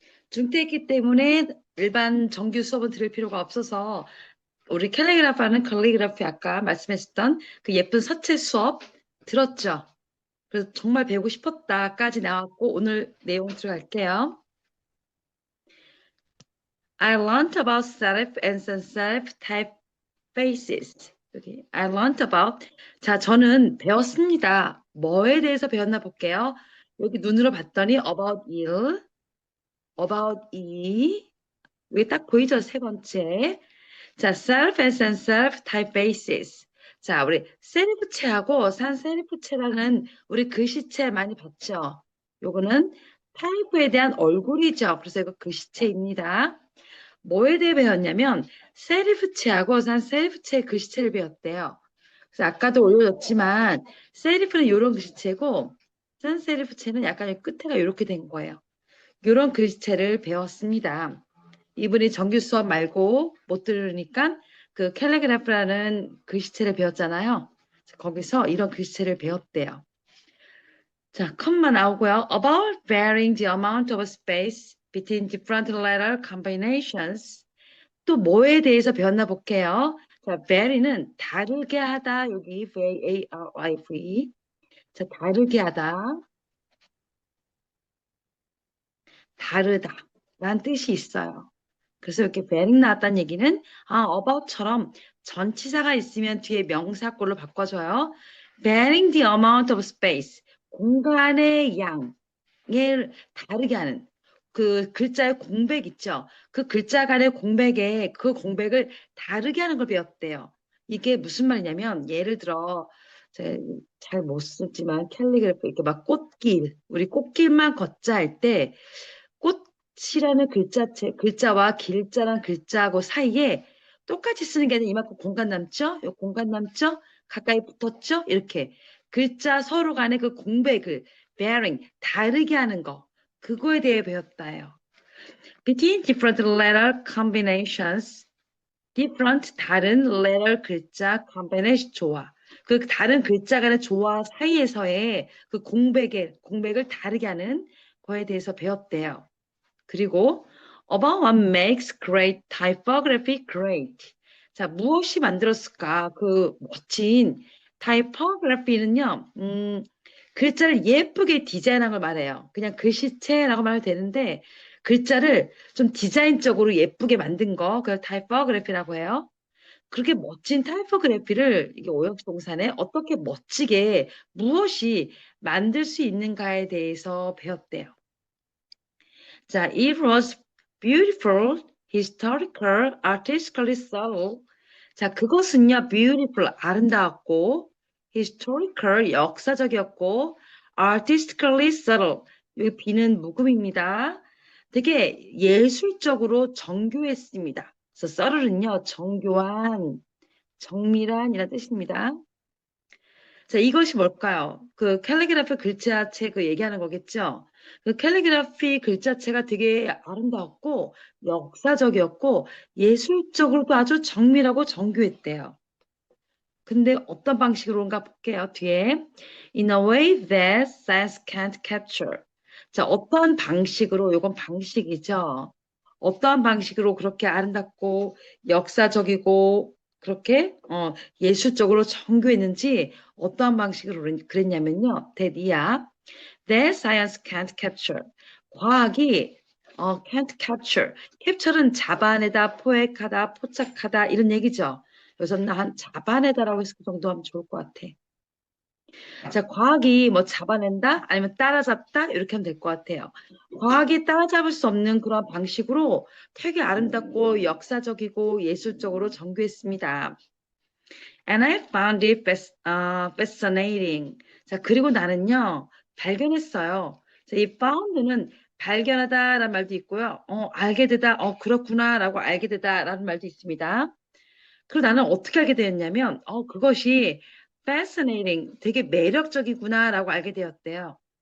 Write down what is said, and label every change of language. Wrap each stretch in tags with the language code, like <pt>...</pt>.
<ko>중퇴했기 때문에 일반 정규 수업은 들을 필요가 없어서 우리 캘리그라피하는 캘리그라피 아까 말씀했었던 그 예쁜 서체 수업 들었죠? 그래서 정말 배우고 싶었다까지 나왔고 오늘 내용 들어갈게요.</ko> <en>I learned about serif and sans serif typefaces. 여기 I learned about.</en> <ko>자, 저는 배웠습니다. 뭐에 대해서 배웠나 볼게요. 여기 눈으로 봤더니 about 일, about 이. 여기 딱 보이죠? 세 번째. 자,</ko> <en>serif and sans serif typefaces.</en> <ko>자, 우리 세리프체하고 산세리프체라는 우리 글씨체 많이 봤죠? 요거는 타입에 대한 얼굴이죠. 그래서 이거 글씨체입니다. 뭐에 대해 배웠냐면 세리프체하고 산세리프체 글씨체를 배웠대요. 그래서 아까도 올려줬지만 세리프는 이런 글씨체고 산세리프체는 약간 끝에가 이렇게 된 거예요. 이런 글씨체를 배웠습니다. 이분이 정규 수업 말고 못 들으니까 그 캘리그래프라는 글씨체를 배웠잖아요. 거기서 이런 글씨체를 배웠대요. 자, 컴마 나오고요.</ko> <en>About varying the amount of space between different letter combinations.</en> <ko>또 뭐에 대해서 배웠나 볼게요. 자, vary는 다르게 하다. 여기 V-A-R-Y-V. 자, 다르게 하다. 다르다. 라는 뜻이 있어요. 그래서 이렇게 varying 나왔다는 얘기는 about처럼 전치사가 있으면 뒤에 명사꼴로 바꿔줘요.</ko> <en>varying the amount of space.</en> <ko>공간의 양을 다르게 하는 그 글자의 공백 있죠. 그 글자 간의 공백에 그 공백을 다르게 하는 걸 배웠대요. 이게 무슨 말이냐면 예를 들어 잘 못 쓰지만 캘리그래피 이렇게 막 꽃길 우리 꽃길만 걷자 할 때 꽃이라는 글자와 길자란 글자하고 사이에 똑같이 쓰는 게 아니라 이만큼 공간 남죠? 요 공간 남죠? 가까이 붙었죠? 이렇게 글자 서로 간의 그 공백을 varying 다르게 하는 거 그거에 대해 배웠다요.</ko> <en>Between different letter combinations, different 다른 letter 글자 combination 조화.</en> <ko>그 다른 글자 간의 조화 사이에서의 그 공백을 다르게 하는 거에 대해서 배웠대요.</ko> <en>그리고 about what makes great typography great.</en> <ko>자, 무엇이 만들었을까? 그 멋진 typography는요. 글자를 예쁘게 디자인한 걸 말해요. 그냥 글씨체라고 말해도 되는데 글자를 좀 디자인적으로 예쁘게 만든 거 그걸 타이포그래피라고 해요. 그렇게 멋진 타이포그래피를 이게 오형식 동사네 어떻게 멋지게 무엇이 만들 수 있는가에 대해서 배웠대요.</ko> <en>자, it was beautiful, historical, artistically subtle.</en> <ko>자, 그것은요, beautiful, 아름다웠고, historical, 역사적이었고,</ko> <en>artistically subtle,</en> <ko>여기 B는 묵음입니다. 되게 예술적으로 정교했습니다. 그래서 subtle은요, 정교한, 정밀한이라는 뜻입니다. 자, 이것이 뭘까요? 그 캘리그래피 글자체 그 얘기하는 거겠죠? 그 캘리그래피 글자체가 되게 아름다웠고, 역사적이었고, 예술적으로도 아주 정밀하고 정교했대요. 근데 어떤 방식으로인가 볼게요.</ko> <en>뒤에 in a way that science can't capture.</en> <ko>자, 어떤 방식으로 이건 방식이죠. 어떠한 방식으로 그렇게 아름답고 역사적이고 그렇게 예술적으로 정교했는지 어떠한 방식으로 그랬냐면요.</ko> <en>that science can't capture. 과학이 can't capture.</en> <ko>capture는 잡아내다, 포획하다, 포착하다 이런 얘기죠. 그래서 한 잡아내다라고 해서 그 정도 하면 좋을 것 같아. 자, 과학이 뭐 잡아낸다? 아니면 따라잡다? 이렇게 하면 될 것 같아요. 과학이 따라잡을 수 없는 그런 방식으로 되게 아름답고 역사적이고 예술적으로 정교했습니다.</ko> <en>And I found it fascinating.</en> <ko>자, 그리고 나는요, 발견했어요. 자, 이 found는 발견하다라는 말도 있고요. 알게 되다, 그렇구나라고 알게 되다라는 말도 있습니다. 그리고 나는 어떻게 알게 되었냐면, 그것이 fascinating, 되게 매력적이구나라고 알게 되었대요.</ko>